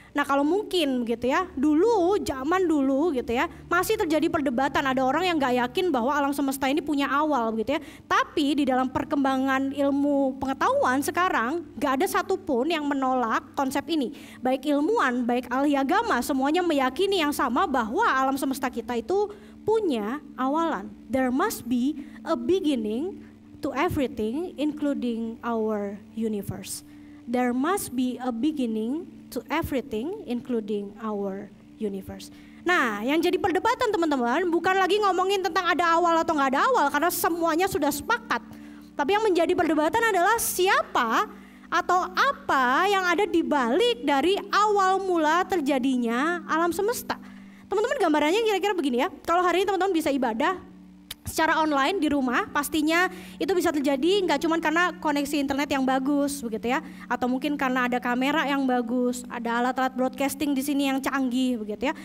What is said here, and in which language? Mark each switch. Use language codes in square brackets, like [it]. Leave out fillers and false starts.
[id] Nah kalau mungkin gitu ya, zaman dulu gitu ya, masih terjadi perdebatan, ada orang yang gak yakin bahwa alam semesta ini punya awal gitu ya. Tapi di dalam perkembangan ilmu pengetahuan sekarang gak ada satupun yang menolak konsep ini. Baik ilmuwan, baik ahli agama, semuanya meyakini yang sama bahwa alam semesta kita itu punya awalan. [en] There must be a beginning to everything including our universe. there must be a beginning to everything including our universe. [id] Nah, yang jadi perdebatan teman-teman bukan lagi ngomongin tentang ada awal atau nggak ada awal karena semuanya sudah sepakat. Tapi yang menjadi perdebatan adalah siapa atau apa yang ada di balik dari awal mula terjadinya alam semesta. Teman-teman gambarannya kira-kira begini ya. Kalau hari ini teman-teman bisa ibadah secara online di rumah, pastinya itu bisa terjadi nggak cuma karena koneksi internet yang bagus begitu ya, atau mungkin karena ada kamera yang bagus, ada alat-alat broadcasting di sini yang canggih begitu ya.